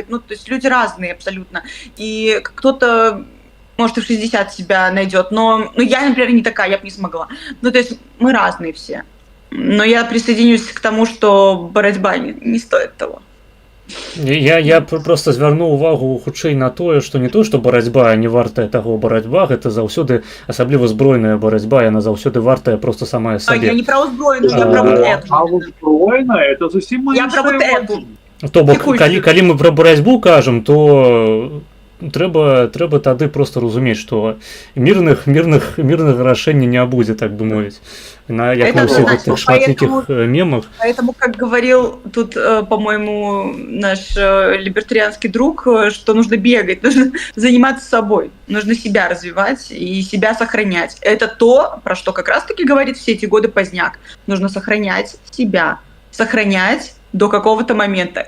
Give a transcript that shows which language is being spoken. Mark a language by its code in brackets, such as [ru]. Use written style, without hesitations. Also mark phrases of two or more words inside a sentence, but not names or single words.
[ru] Ну, то есть люди разные абсолютно. И кто-то, может, и в 60 себя найдет, но я, например, не такая, я бы не смогла. Ну, то есть мы разные все. Но я присоединюсь к тому, что борьба не стоит того. [be] Я просто звярну увагу хутчэй на тое, што не то, што барацьба не вартая таго барацьба, гэта заўсёды, асабліва збройная барацьба, яна заўсёды вартая просто самая сабе. [ru] Я не про узброеную, я про вот эту. [be] А узброеная, это зусім [ru] я про вот эту. [be] То бок, калі мы про барацьбу кажам, то трэба тады просто разумець, што мірных рашэнняў не будзе, так бы мовіць. Як на ўсіх гэтых шматлікіх мемах. [ru] Поэтому, как говорил тут, по-моему, наш либертарианский друг, что нужно бегать, нужно заниматься собой, нужно себя развивать и себя сохранять. Это то, про что как раз-таки говорит все эти годы Поздняк. Нужно сохранять себя, сохранять до какого-то момента.